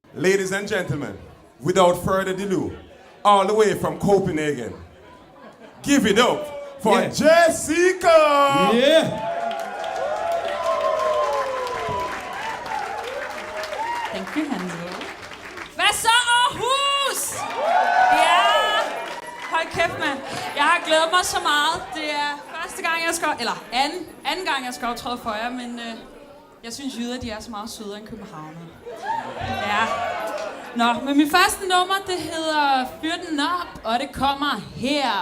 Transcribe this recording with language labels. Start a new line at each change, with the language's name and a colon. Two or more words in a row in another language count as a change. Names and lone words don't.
English: Ladies and gentlemen, without further ado, all the way from Copenhagen, give it up for Jessica! Yeah! Thank you, Hansel.
Danish: Hvad så, Aarhus? Ja! Hold kæft, mand. Jeg har glædet mig så meget. Det er første gang, jeg skal... Eller anden gang, jeg skal optræde for jer, men jeg synes, jyder, de er så meget sødere end københavner. Ja. Nå, men min første nummer, det hedder Fyr den op, og det kommer her.